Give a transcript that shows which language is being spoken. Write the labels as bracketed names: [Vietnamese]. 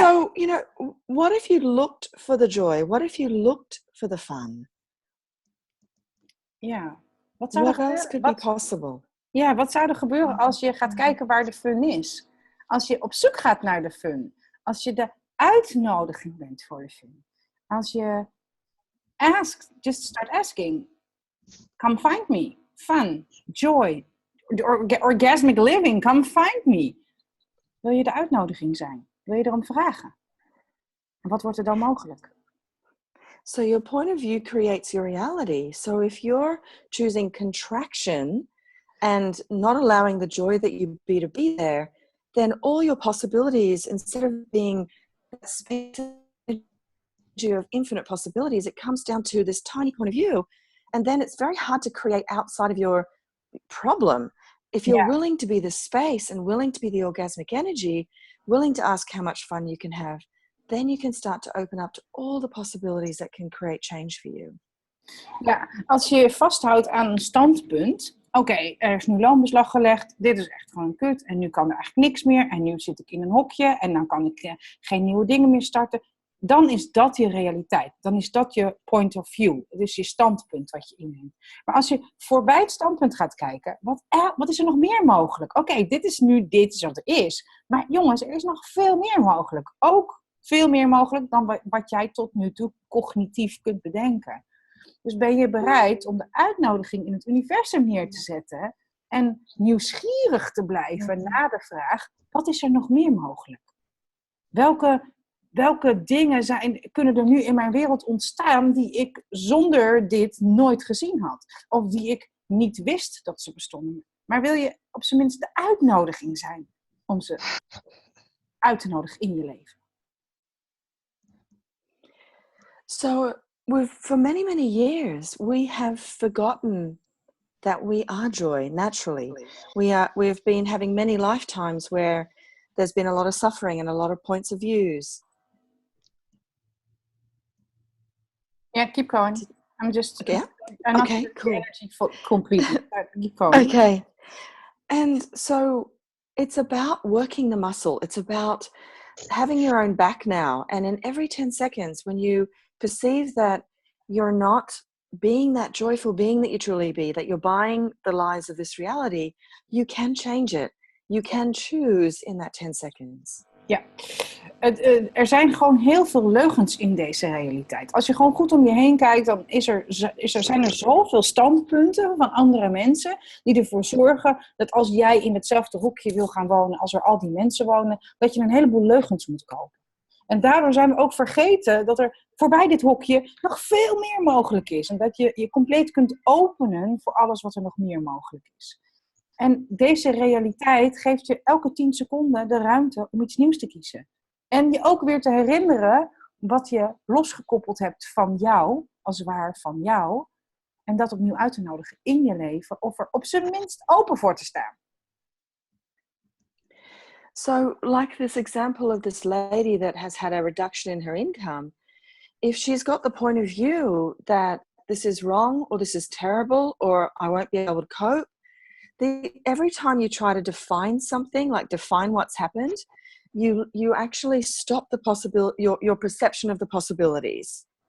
[English] So, what if you looked for the joy? What if you looked for the fun? [Dutch] Ja. Wat [English] What else could be possible? [Dutch] Ja, wat zou er gebeuren als je gaat kijken waar de fun is? Als je op zoek gaat naar de fun. Als je de uitnodiging bent voor de fun. Als je [English] just start asking. Come find me. Fun, joy, orgasmic living, come find me. [Dutch] Wil je de uitnodiging zijn? Wil je erom vragen? En wat wordt er dan mogelijk? [English] So your point of view creates your reality. So if you're choosing contraction and not allowing the joy that you be to be there, then all your possibilities, instead of being that space of infinite possibilities, it comes down to this tiny point of view. And then it's very hard to create outside of your problem. If you're willing to be the space and willing to be the orgasmic energy, willing to ask how much fun you can have, then you can start to open up to all the possibilities that can create change for you. [Dutch] Ja, als je vasthoudt aan een standpunt. Oké, er is nu loonbeslag gelegd. Dit is echt gewoon kut. En nu kan er eigenlijk niks meer. En nu zit ik in een hokje. En dan kan ik geen nieuwe dingen meer starten. Dan is dat je realiteit. Dan is dat je point of view. Het is je standpunt wat je inneemt. Maar als je voorbij het standpunt gaat kijken. Wat is er nog meer mogelijk? Oké, dit is wat er is. Maar jongens, er is nog veel meer mogelijk. Ook veel meer mogelijk dan wat jij tot nu toe cognitief kunt bedenken. Dus ben je bereid om de uitnodiging in het universum neer te zetten en nieuwsgierig te blijven naar de vraag, wat is er nog meer mogelijk? Welke dingen kunnen er nu in mijn wereld ontstaan die ik zonder dit nooit gezien had? Of die ik niet wist dat ze bestonden? Maar wil je op zijn minst de uitnodiging zijn om ze uit te nodigen in je leven? [English] So for many, many years, we have forgotten that we are joy naturally. We've been having many lifetimes where there's been a lot of suffering and a lot of points of views. Yeah, keep going. I'm just... Yeah? I'm okay, not cool. energy completely. Keep going. Okay. And so it's about working the muscle. It's about having your own back now. And in every 10 seconds, when you perceive that you're not being that joyful being that you truly be, that you're buying the lies of this reality, you can change it. You can choose in that 10 seconds. [Dutch] Ja, er zijn gewoon heel veel leugens in deze realiteit. Als je gewoon goed om je heen kijkt, dan zijn er zoveel standpunten van andere mensen die ervoor zorgen dat als jij in hetzelfde hoekje wil gaan wonen als er al die mensen wonen, dat je een heleboel leugens moet kopen. En daardoor zijn we ook vergeten dat er voorbij dit hokje nog veel meer mogelijk is. En dat je je compleet kunt openen voor alles wat er nog meer mogelijk is. En deze realiteit geeft je elke 10 seconden de ruimte om iets nieuws te kiezen. En je ook weer te herinneren wat je losgekoppeld hebt van jou, als waar van jou. En dat opnieuw uit te nodigen in je leven. Of er op zijn minst open voor te staan. [English] So like this example of this lady that has had a reduction in her income. If she's got the point of view that this is wrong or this is terrible or I won't be able to cope. Every time you try to define something, like define what's happened, you actually stop the your perception of the possibilities.